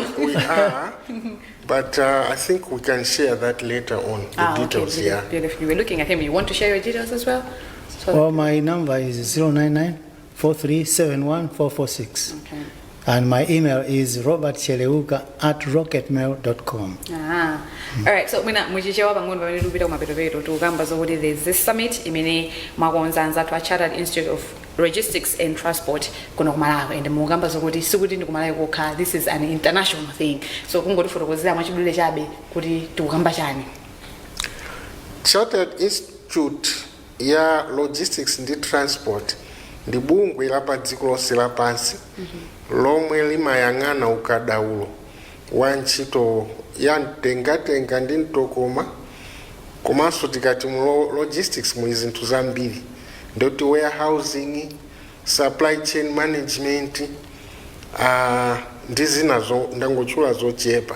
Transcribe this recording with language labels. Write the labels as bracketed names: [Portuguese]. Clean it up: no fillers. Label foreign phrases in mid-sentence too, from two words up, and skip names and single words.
[English] We are, but I think we can share that later on. The details, okay, yeah. Beautiful. We're looking at him. You want to share your details as well? Well, my number is 099 4371 446. Okay. And my email is robertcheleuka@rocketmail.com. All right, [Nyanja] so mina muchichewa pang'ono pamene tikupita kumapeto tukamba zokuti [English] there's this summit [Nyanja] imene mwakonzanza [English] to a Chartered Institute of Logistics and Transport [Nyanja] kuno ku Malawi, and mukamba zokuti sikuti ndi ku Malawi kokha, [English] this is an international thing. [Nyanja] So kungotifotokozera mwachidule chabe kuti tikukamba chani. Chartered Institute ya Logistics and Transport ndi bungwe la pa dziko lonse lapansi lomwe limayang'ana ukadaulo wa ntchito ya mtengatenga ndi mtokoma, komanso tikati mu logistics muli zinthu zambiri, ndoti warehousing, [English] supply chain management, [Nyanja] ndi zinazo ndangochula zochepa.